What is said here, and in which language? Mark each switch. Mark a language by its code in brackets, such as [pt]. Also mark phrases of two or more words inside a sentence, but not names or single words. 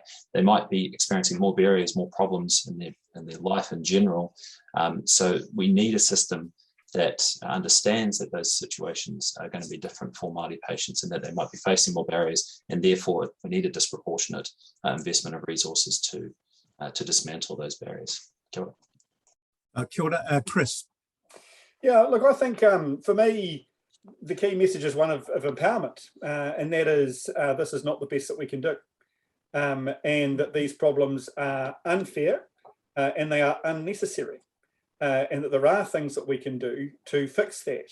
[en] They might be experiencing more barriers, more problems in their life in general. So we need a system that understands that those situations are going to be different for Māori patients and that they might be facing more barriers, and therefore we need a disproportionate investment of resources to dismantle those barriers. [mi] Kia ora. Kia ora, Chris. [en] Yeah, look, I think for me, the key message is one of empowerment, and that is this is not the best that we can do, and that these problems are unfair and they are unnecessary, and that there are things that we can do to fix that.